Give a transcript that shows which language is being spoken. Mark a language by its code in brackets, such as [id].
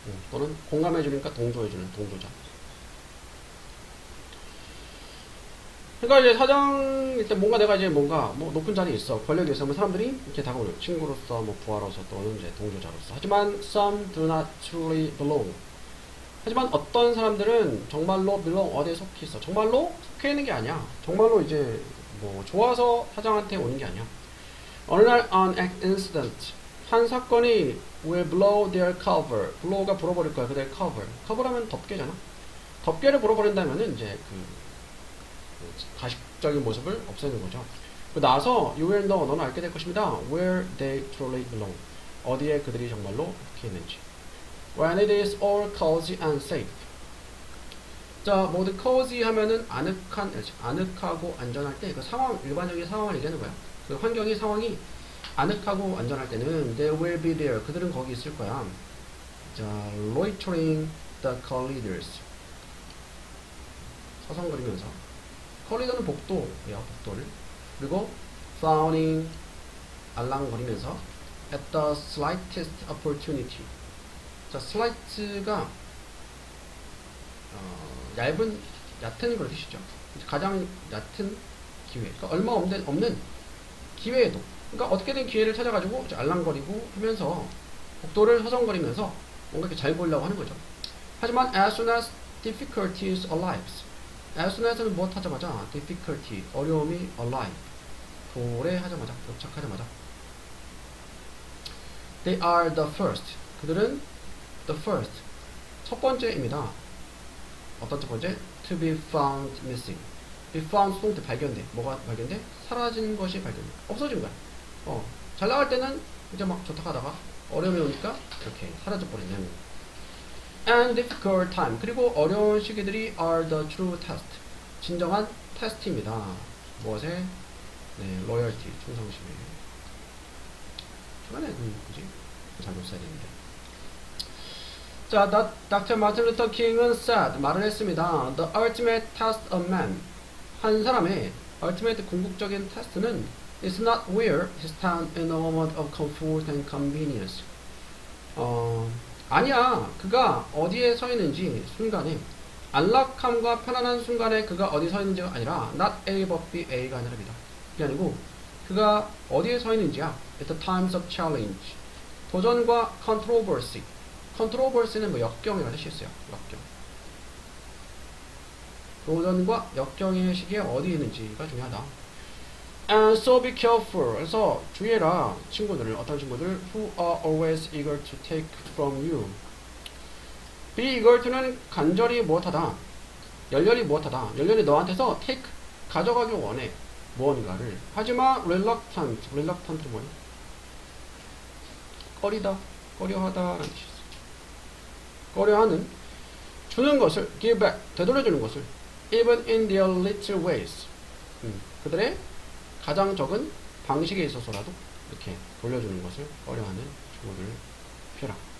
[ko] 또는 공감해주니까 동조해주는 동조자. 그러니까 이제 사장일 때 뭔가 내가 이제 뭔가 뭐 높은 자리에 있어. 권력이 있으면 사람들이 이렇게 다가오는 친구로서 뭐 부하로서 또는 이제 동조자로서. 하지만 [en] some do not truly belong. [ko] 하지만 어떤 사람들은 정말로 belong 어디에 속해 있어. 정말로 속해 있는 게 아니야. 정말로 이제 뭐 좋아서 사장한테 오는 게 아니야. 어느 날 [en] an incident [ko] 한 사건이 [en] will blow their cover. [ko] blow가 불어버릴 거야. 그들의 cover. cover하면 덮개잖아. 덮개를 불어버린다면은 이제 가식적인 모습을 없애는 거죠. 나서 [en] you will know [ko] 너는 알게 될 것입니다. [en] where they truly belong. [ko] 어디에 그들이 정말로 속해 있는지. [en] When it is all cozy and safe. [ko] 자, 모두 cozy 하면은 아늑하고 안전할 때 그 상황, 일반적인 상황을 얘기하는 거야. 그 환경이 상황이 아늑하고 안전할 때는 [en] they will be there. [ko] 그들은 거기 있을 거야. 자, [en] loitering the corridors. [ko] 서성거리면서. corridor는 복도야, 복도를. [en] 그리고 frowning, [ko] 알랑거리면서 [en] at the slightest opportunity. [ko] 자, slight가 얕은 그런 뜻이죠. 가장 얕은 기회. 그러니까 얼마 없는 기회에도. 그러니까 어떻게든 기회를 찾아가지고 알랑거리고 하면서 복도를 서성거리면서 뭔가 이렇게 잘 보이려고 하는 거죠. 하지만 [en] as soon as difficulties arrives. [ko] as soon as는 무엇 하자마자 difficulty, 어려움이 arrive. 도래하자마자, 도착하자마자. [en] They are the first. [ko] 그들은 [en] the first. [ko] 첫 번째입니다. 어떤 첫 번째? [en] To be found missing. [ko] be found 수동태 발견돼. 뭐가 발견돼? 사라진 것이 발견돼. 없어진 거야. 잘 나갈 때는 이제 막 좋다 하다가 어려움이 오니까 이렇게 사라져버리는. [en] And difficult time. [ko] 그리고 어려운 시기들이 [en] are the true test. [ko] 진정한 테스트입니다. 무엇에? 네, loyalty, 충성심에. 초반에 뭐지? 잘못 써야 되는데. 자, Dr. [en] Martin Luther King은 said, [ko] 말을 했습니다. [en] The ultimate test of man. [ko] 한 사람의 [en] ultimate [ko] 궁극적인 테스트는 [en] is not where he stands in a moment of comfort and convenience. [ko] 아니야. 그가 어디에 서 있는지 순간에 안락함과 편안한 순간에 그가 어디 서 있는지가 아니라 [en] not A but B, [ko] A가 아니랍니다. 그게 아니고 그가 어디에 서 있는지야. [en] At the times of challenge. [ko] 도전과 controversy. controversy는 뭐 역경이라는 뜻이 있어요. 역경. 도전과 역경의 시기에 어디 있는지가 중요하다. [en] And so be careful. [ko] 그래서 주의해라. 친구들, 어떤 친구들 [en] who are always eager to take from you. [ko] be eager to는 간절히 무엇하다. 열렬히 무엇하다. 열렬히 너한테서 take, 가져가기 원해. 무언가를. 하지만 reluctant. reluctant 뭐예요? 꺼리다, 꺼려하다 라는 뜻이 있어요. 꺼려하는, 주는 것을, [en] give back, [ko] 되돌려주는 것을, [en] even in their little ways. [ko] 그들의 가장 적은 방식에 있어서라도 이렇게 돌려주는 것을 꺼려하는 친구들을 피해라.